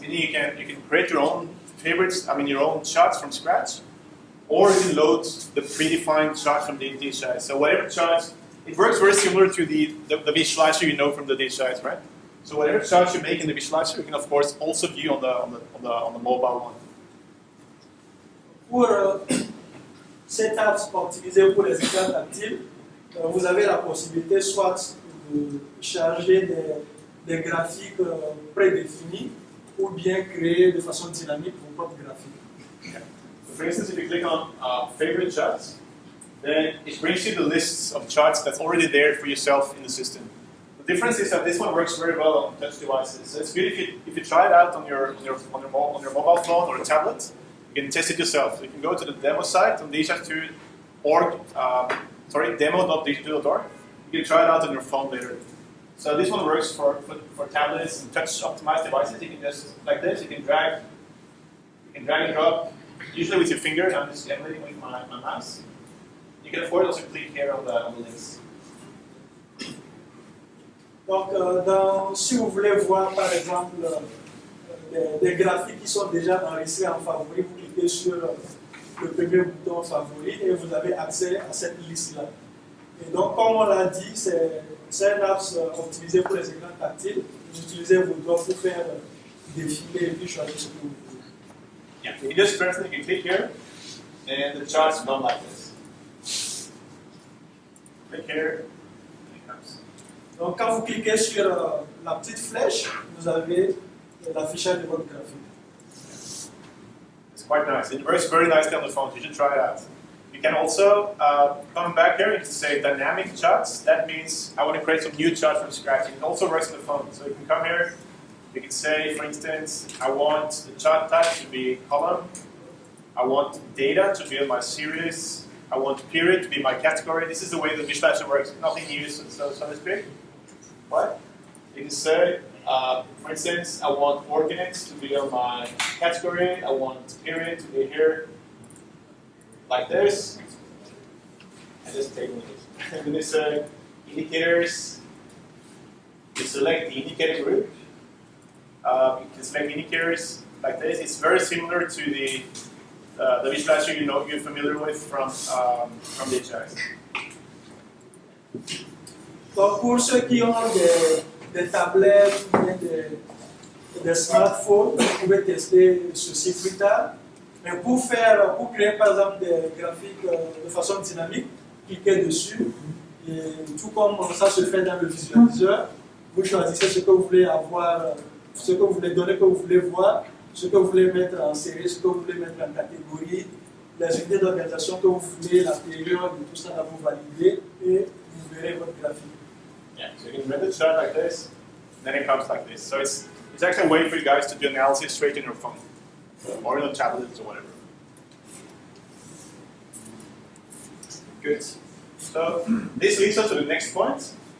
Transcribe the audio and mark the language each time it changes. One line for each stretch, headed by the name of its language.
English: Meaning you can create your own favorites, your own charts from scratch, or you can load the predefined chart from the DHIS. So whatever charts, it works very similar to the visualizer you know from the DHIS, right? So whatever charts you make in the visualizer, you can of course also view on the mobile one.
French: Pour cette app optimisée pour les écrans tactiles, vous avez la possibilité soit de charger des graphiques prédéfinis ou bien créer de façon dynamique vos propres graphiques.
English: Okay. So for instance, if you click on favorite charts, then it brings you the lists of charts that's already there for yourself in the system. The difference is that this one works very well on touch devices. So it's good if you try it out on your mobile phone or a tablet. You can test it yourself. So you can go to the demo site on DHIS2.org, demo.dhis2.org. You can try it out on your phone later. So this one works for tablets and touch optimized devices. You can just, like this, you can drag and drop, usually with your finger. I'm just emulating with my mouse. You can afford also click here on the links.
French: Donc, si vous voulez voir par exemple des graphiques qui sont déjà enregistrés en favori, vous cliquez sur le premier bouton favori et vous avez accès à cette liste-là. Et donc, comme on l'a dit, c'est un app optimisé pour les écrans tactiles. Vous utilisez vos doigts pour faire défiler et puis choisir ce que vous voulez.
English: Yeah, you just press it, you can click here, and the charts run like this. Click here, and it comes.
French: Donc, quand vous cliquez sur la petite flèche, vous avez l'affichage de votre graphique.
English: It's quite nice. It works very nicely on the phone. You should try it out. You can also come back here and say dynamic charts. That means I want to create some new charts from scratch. It also works on the phone. So you can come here. You can say, for instance, I want the chart type to be column. I want data to be on my series. I want period to be my category. This is the way the Visualiser works. Nothing new, so to speak. Right? You can say, for instance, I want coordinates to be on my category. I want period to be here, like this. And just take it. And then you say indicators. You select the indicator group. You can select indicators like this. It's very similar to the Visualiser you're familiar with from DHIS.
French: Donc pour ceux qui ont des tablettes ou des smartphones, vous pouvez tester ceci plus tard. Mais pour créer par exemple des graphiques de façon dynamique, cliquez dessus. Et tout comme ça se fait dans le visualiseur, vous choisissez ce que vous voulez avoir, ce que vous voulez donner, que vous voulez voir, ce que vous voulez mettre en série, ce que vous voulez mettre en catégorie, les unités d'organisation que vous voulez, la période, et tout ça, là, vous validez et vous verrez votre graphique.
English: Yeah, so you can render the chart like this, and then it comes like this. So it's actually a way for you guys to do analysis straight in your phone, or in a tablet or whatever. Good. So this leads us to the next point.